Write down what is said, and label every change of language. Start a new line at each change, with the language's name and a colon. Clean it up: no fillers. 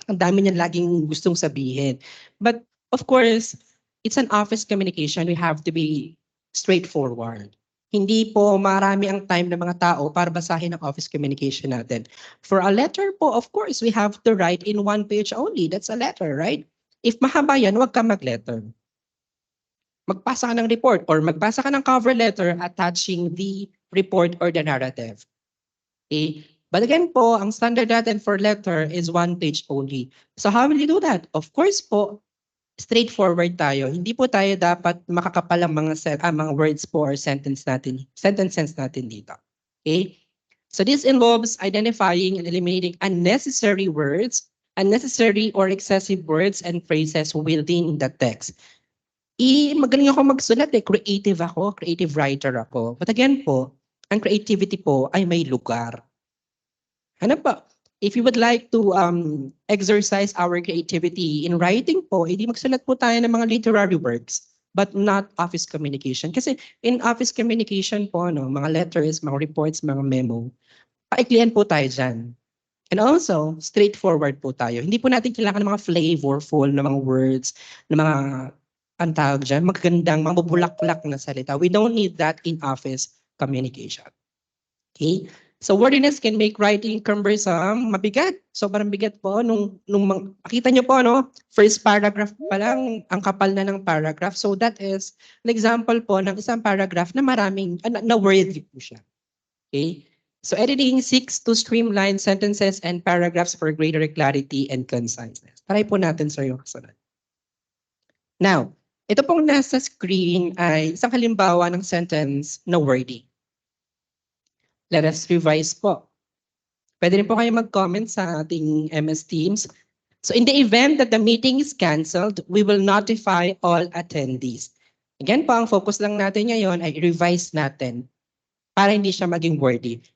Filipino: Ang dami niyan laging gustong sabihin.
English: But of course, it's an office communication. We have to be straightforward.
Filipino: Hindi po marami ang time ng mga tao para basahin ang office communication natin.
English: For a letter po, of course, we have to write in one page only. That's a letter, right? If mahaba yan, huwag ka mag-letter. Magpasa ka ng report or magbasa ka ng cover letter attaching the report or the narrative. Okay? But again po, ang standard natin for letter is one page only. So how will you do that? Of course po, straightforward tayo.
Filipino: Hindi po tayo dapat makakapal ang mga words po or sentences natin dito. Okay?
English: So this involves identifying and eliminating unnecessary words, unnecessary or excessive words and phrases within the text.
Filipino: Magaling ako magsulat creative ako, creative writer ako. But again po, ang creativity po ay may lugar. Ano pa?
English: If you would like to exercise our creativity in writing po, edi magsulat po tayo ng mga literary works, but not office communication.
Filipino: Kasi in office communication po, no, mga letters, mga reports, mga memo, paiklian po tayo dyan.
English: And also, straightforward po tayo.
Filipino: Hindi po natin kailangan ng mga flavorful na mga words, na mga, ang tawag dyan, magagandang, mga bubulak-bulak na salita.
English: We don't need that in office communication. Okay? So wordiness can make writing cumbersome, mabigat.
Filipino: Sobrang bigat po makita niyo po no, first paragraph pa lang ang kapal na ng paragraph.
English: So that is an example po ng isang paragraph na maraming na worthy po siya. Okay? So editing seeks to streamline sentences and paragraphs for greater clarity and conciseness.
Filipino: Try po natin sir yung kasunod. Now, ito pong nasa screen ay isang halimbawa ng sentence na wordy. Let us revise po. Pwede rin po kayo mag-comment sa ating MS Teams.
English: So in the event that the meeting is canceled, we will notify all attendees.
Filipino: Again po, ang focus lang natin ngayon ay revise natin para hindi siya maging wordy.